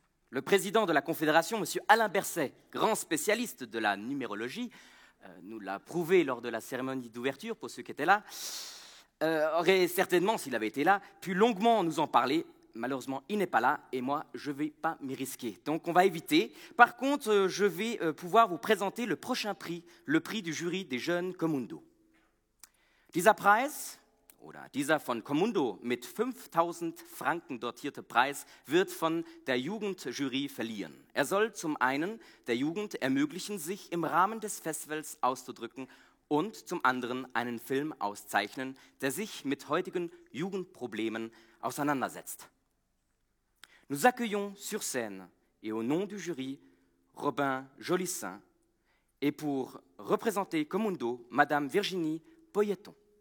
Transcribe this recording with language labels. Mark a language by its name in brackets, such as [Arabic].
[French] Le président de la Confédération, M. Alain Berset, grand spécialiste de la numérologie, nous l'a prouvé lors de la cérémonie d'ouverture, pour ceux qui étaient là, aurait certainement, s'il avait été là, pu longuement nous en parler. Malheureusement, il n'est pas là et moi, je ne vais pas m'y risquer. Donc, on va éviter. Par contre, je vais pouvoir vous présenter le prochain prix, le prix du jury des jeunes Comundo. [German] Dieser Preis, oder dieser von Comundo mit 5.000 Franken dotierte Preis, wird von der Jugendjury verliehen. Er soll zum einen der Jugend ermöglichen, sich im Rahmen des Festivals auszudrücken und zum anderen einen Film auszeichnen, der sich mit heutigen Jugendproblemen auseinandersetzt. [French] Nous accueillons sur scène, et au nom du jury, Robin Jolissaint, et pour représenter Comundo, Madame Virginie Poyeton.